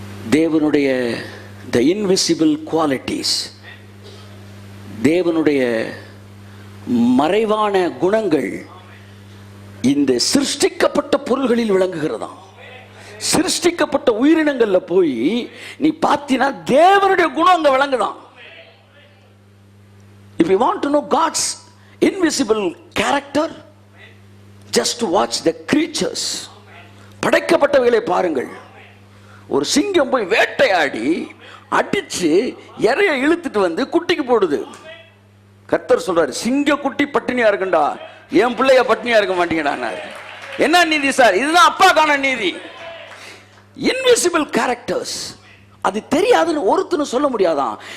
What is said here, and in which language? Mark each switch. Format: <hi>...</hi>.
<ta>தேவனுடைய</ta> <en>the invisible qualities,</en> <ta>தேவனுடைய மறைவான குணங்கள் இந்த சிருஷ்டிக்கப்பட்ட பொருள்களில் விளங்குகிறதாம். சிருஷ்டிக்கப்பட்ட உயிரினங்கள்ல போய் நீ பார்த்தீனா தேவனுடைய குணம் அங்க விளங்குதான்.</ta> <en>If you want to know God's invisible character, just watch the creatures.</en> <ta>படைக்கப்பட்டவைகளை பாருங்கள். ஒரு சிங்கம் போய் வேட்டையாடி அடிச்சு இறைய இழுத்துட்டு வந்து குட்டிக்கு போடுது. கர்த்தர் சொல்றாரு, சிங்க குட்டி பட்டினியா இருக்குண்டா, என் பிள்ளைய பட்டினியா இருக்க மாட்டீங்கடா. என்ன நீதி சார்? இதுதான் அப்பாக்கான நீதி.</ta> <en>invisible characters,</en> <ta>அது தெரியாதுன்னு ஒருத்தனும் சொல்ல முடியாதான்.</ta>